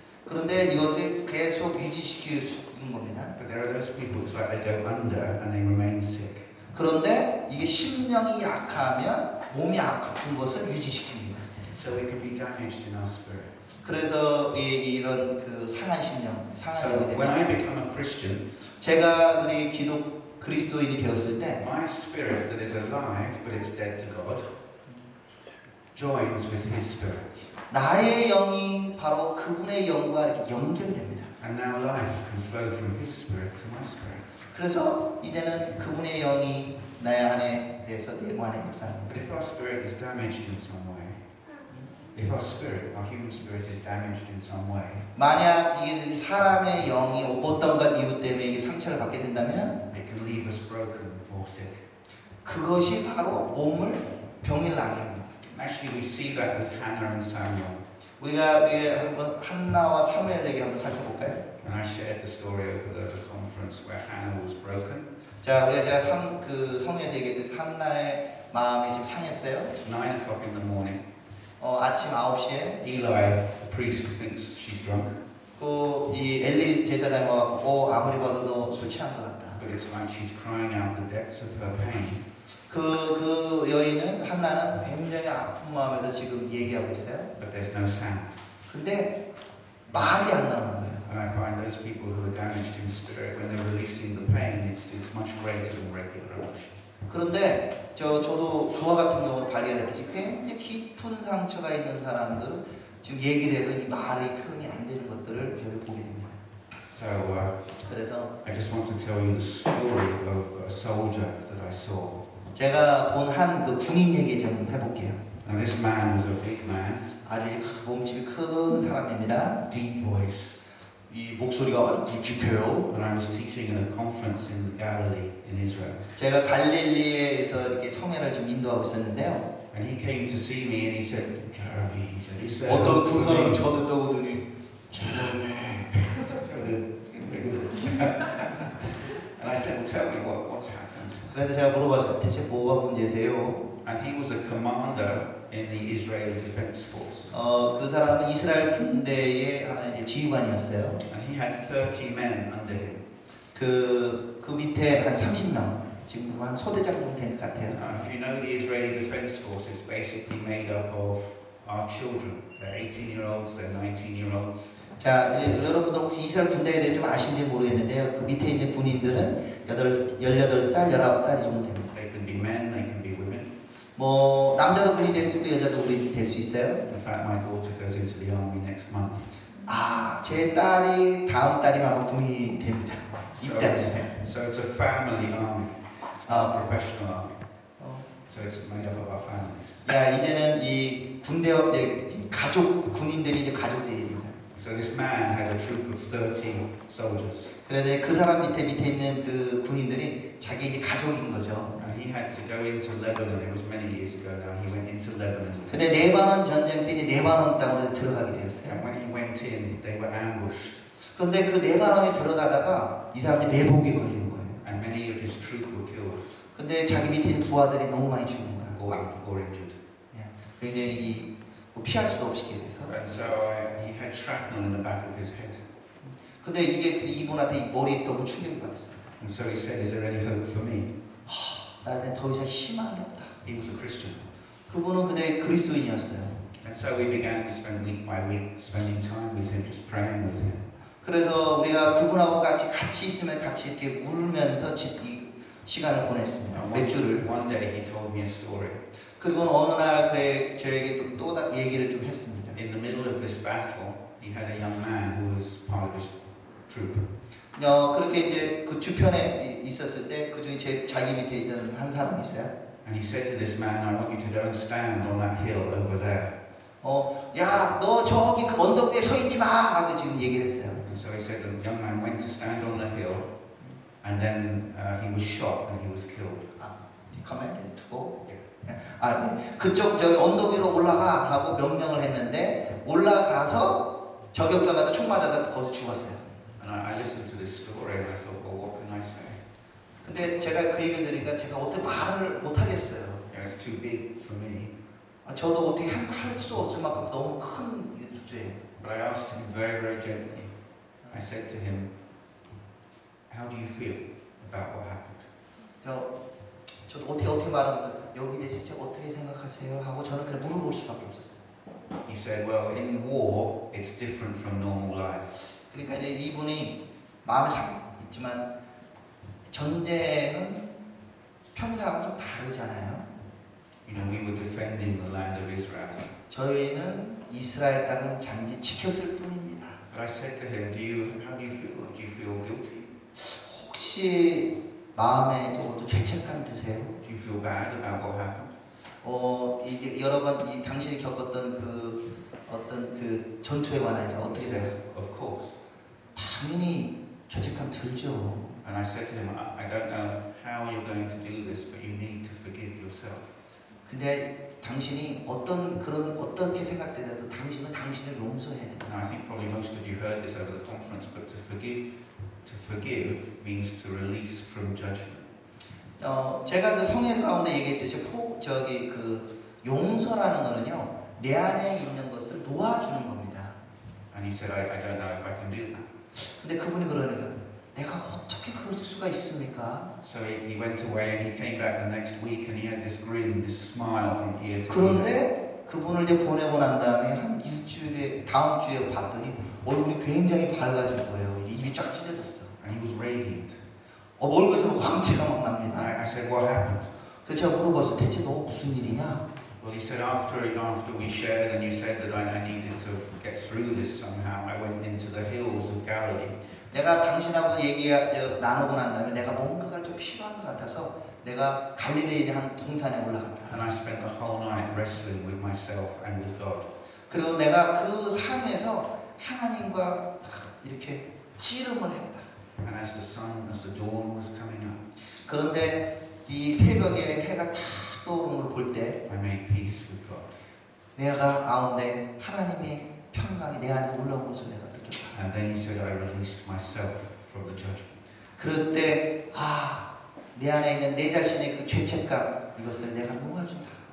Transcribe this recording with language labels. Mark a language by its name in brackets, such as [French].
[Korean] 그런데 이것을 계속 유지시킬 수 있는 겁니다. [English] But there are those people it's like they go under and they remain sick. [Korean] 그런데 이게 심령이 약하면 몸이 아픈 것을 유지시킵니다. [English] So it can be damaged in our spirit. [Korean] 그래서 이런 그 상한 심령, 상한 [English] So [Korean] 영이 [English] when [Korean] 됩니다. [English] I become a Christian, [Korean] 제가 우리 기독 그리스도인이 되었을 때 [English] my spirit that is alive but it's dead to God joins with his spirit. [Korean] 나의 영이 바로 그분의 영과 이렇게 연결됩니다. [English] And now life can flow from his spirit to my spirit. [Korean] 그래서 이제는 그분의 영이 나의 안에 대해서 내 안에 역사합니다. [English] But if our spirit is damaged in some way, if our spirit, our human spirit is damaged in some way, [Korean] 만약 이게 사람의 영이 어떤 것 이유 때문에 이게 상처를 받게 된다면 [English] it can leave us broken or sick. [Korean] 그것이 바로 몸을 병을 나게 합니다. [English] Actually, we see that with Hannah and Samuel. [Korean] 우리가 한번 한나와 사무엘에게 한번 살펴볼까요? [English] And I shared the story over the conference where Hannah was broken. [Korean] 자, 제가 그 성에서 얘기했듯이 한나의 마음이 지금 상했어요. [English] It's 9 o'clock in the morning. [Korean] 아침 9시에 [English] Eli, the priest, thinks she's drunk, [Korean] 이 엘리 제사장이 와갖고 아무리 봐도 너 술 취한 것 같다. [English] but it's like she's crying out the depths of her pain. [Korean] 그 여인은 한나는 굉장히 아픈 마음에서 지금 얘기하고 있어요. [English] But there's no sound. [Korean] 근데 말이 안 나오는 거예요. [English] And I find those people who are damaged in spirit, when they're releasing the pain, it's much greater than regular emotion. [Korean] 그런데 저도 그와 같은 경우를 발견했듯이 굉장히 깊은 상처가 있는 사람들 지금 얘기를 해도 이 말이 표현이 안 되는 것들을 저희 보게 됩니다. [English] So [Korean] 그래서 [English] I just want to tell you the story of a soldier that I saw. [Korean] 제가 본 한 그 군인 얘기 좀 해볼게요. [English] Now this man was a big man, [Korean] 아주 몸집이 큰 사람입니다. [English] deep voice. [Korean] 이 목소리가 아주 굵직해요. [English] When I was teaching in a conference in Galilee in Israel, [Korean] 제가 갈릴리에서 이렇게 성회를 좀 인도하고 있었는데요. [English] and he came to see me and he said, Jeremy, he said, is there [Korean] 어떤 [English] hope for [Korean] 사람이 [English] me?" [Korean] 저한테 떠오더니 제레미. [English] And I said, well, tell me what's happened. [Korean] 그래서 제가 물어봤어요. 대체 뭐가 문제세요? [English] And he was a commander in the Israeli Defense Force. [Korean] 그 사람은 이스라엘 군대의 하나의 이제 지휘관이었어요. [English] And he had 30 men under him. [Korean] 그 밑에 한 30명, 지금 한 소대장 정도 된 것 같아요. [English] If you know the Israeli Defense Force, it's basically made up of our children. They're 18-year-olds, they're 19-year-olds. [Korean] 자, 여러분들 혹시 이스라엘 군대에 대해 좀 아시는지 모르겠는데요. 그 밑에 있는 군인들은 18살, 19살 정도 됩니다. [English] They can be men, they can be women. [Korean] 뭐 남자도 군인이 될 수 있고 여자도 군인이 될 수 있어요. [English] In fact, my daughter goes into the army next month. [Korean] 제 딸이 다음 달이면 아마 군인이 됩니다. [English] So [Korean] 입대합니다. [English] it's a family army. It's not a professional army. So it's made up of our families. [Korean] 이제는 이 군대 가족 군인들이 이제 가족들입니다. [English] So this man had a troop of 30 soldiers. [Korean] 그래서 그 사람 밑에 있는 그 군인들이 자기 이제 가족인 거죠. [English] And he had to go into Lebanon. It was many years ago now. He went into Lebanon. [Korean] 근데 레바논 전쟁 때 이제 레바논 땅으로 들어가게 되었어요. [English] And when he went in, they were ambushed. [Korean] 그런데 그 레바논에 들어가다가 이 사람들이 매복에 걸린 거예요. [English] And many of his troop were killed [Korean] 근데 자기 밑에 있는 부하들이 너무 많이 죽은 거예요. [English] or injured. [Korean] 굉장히 피할 수도 없이 이렇게 돼서. [English] And so he had shrapnel in the back of his head. [Korean] 근데 이게 이분한테 머리에 너무 충격이 받았어요. [English] And so he said, is there any hope for me? [Korean] 나한테 더 이상 희망이 없다. [English] He was a Christian. [Korean] 그분은 근데 그리스도인이었어요. [English] And so we began to spend week by week spending time with him, just praying with him. [Korean] 그래서 우리가 그분하고 같이 있으면 같이 이렇게 울면서 이 시간을 보냈습니다. 몇 주를. [English] One day he told me a story. [Korean] 그리고 어느 날 저에게 또 얘기를 좀 했습니다. [English] In the middle of this battle, he had a young man who was part of his troop. [Korean] 그렇게 이제 그 주편에 있었을 때 그 중에 자기 밑에 있던 한 사람이 있어요. [English] And he said to this man, I want you to go and stand on that hill over there. [Korean] 야, 너 저기 그 언덕 위에 서 있지 마! 라고 지금 얘기를 했어요. [English] And so he said the young man went to stand on the hill, and then he was shot and he was killed. commanded to go. [Korean] 그쪽 저기 언덕 위로 올라가 하고 명령을 했는데 올라가서 저격병한테 총 맞아서 거기서 죽었어요. [English] And I listened to this story and I thought, well, what can I say? [Korean] 근데 제가 그 얘기를 들으니까 제가 어떻게 말을 못 하겠어요. [English] It's too big for me. [Korean] 저도 어떻게 할 수 없을 만큼 너무 큰 주제예요. [English] But I asked him very, very gently. I said to him, how do you feel about what happened? [Korean] 저도 어떻게 말하면 여기 대체 어떻게 생각하세요? 하고 저는 그냥 물어볼 수밖에 없었어요. [English] He said, well, in war, it's different from normal life. [Korean] 그러니까 이제 이분이 마음이 있지만 전쟁은 평소하고 좀 다르잖아요. [English] You know, we were defending the land of Israel. [Korean] 저희는 이스라엘 땅을 단지 지켰을 뿐입니다. [English] But I said to him, how do you feel? Do you feel guilty? [Korean] 혹시 마음에 좀 죄책감 드세요? [English] Do you feel bad about what happened? [Korean] 이게 여러 번 이 당신이 겪었던 그 어떤 그 전투에 관해서 [English] He [Korean] 어떻게 [English] says, [Korean] 생각해요? [English] of course. [Korean] 당연히 죄책감 들죠. [English] And I said to him, I don't know how you're going to do this, but you need to forgive yourself. [Korean] 근데 당신이 어떻게 생각되더라도 당신은 당신을 용서해야 됩니다. [English] And I think probably most of you heard this over the conference, but to forgive means to release from judgment. [Korean] 제가 그 성경 가운데 얘기했듯이 그 용서라는 거는요 내 안에 있는 것을 놓아주는 겁니다. [English] And he said, I don't know if I can do that. [Korean] 근데 그분이 그러니까 내가 어떻게 그럴 수가 있습니까? [English] So he went away and he came back the next week and he had this grin, this smile from ear to ear. [Korean] 그런데 그분을 이제 보내고 난 다음에 한 일주일에 다음 주에 봤더니 얼굴이 굉장히 밝아진 거예요. 입이 쫙 찢어졌어. [English] And he was radiant. [Korean] 얼굴에서 광채가 막 [English] And [Korean] 납니다. [English] I said, what happened? [Korean] 그래서 제가 물어봤어요. 대체 너 무슨 일이냐? [English] Well, he said, after we shared and you said that I needed to get through this somehow, I went into the hills of Galilee. [Korean] 내가 당신하고 나누고 난 다음에 내가 뭔가가 좀 필요한 것 같아서 내가 갈릴리의 한 동산에 올라갔다. [English] And I spent the whole night wrestling with myself and with God. [Korean] 그리고 내가 그 삶에서 하나님과 이렇게 씨름을 했다. [English] And as the dawn was coming up, [Korean] 그런데 이 새벽에 해가 탁 떠오르는 걸 볼 때 [English] I made peace with God. [Korean] 내가 가운데 하나님의 평강이 내 안에 올라오는 것을 내가 느꼈다. [English] And then he said, I released myself from the judgment. [Korean] 그럴 때 내 안에 있는 내 자신의 그 죄책감 이것을 내가 놓아준다.